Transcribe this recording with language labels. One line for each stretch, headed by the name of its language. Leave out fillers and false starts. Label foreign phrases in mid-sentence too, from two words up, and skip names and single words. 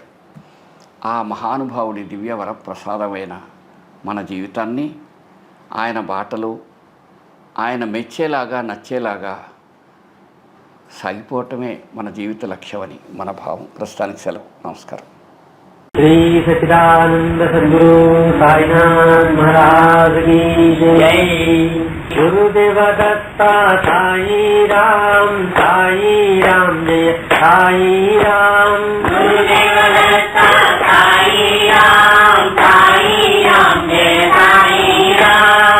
Telugu: ఆ మహానుభావుడి దివ్యవర ప్రసాదమైన మన జీవితాన్ని ఆయన బాటలో ఆయన మెచ్చేలాగా, నచ్చేలాగా సాగిపోవటమే మన జీవిత లక్ష్యమని మన భావం. ప్రస్తుతానికి సెలవు. నమస్కారం.
Hindi: श्री सच्चिदानंद सद्गुरु साईनाथ महाराज की जय। गुरुदेव दत्ता साई राम जय साई राम। गुरुदेव दत्ता साई राम जय साई राम।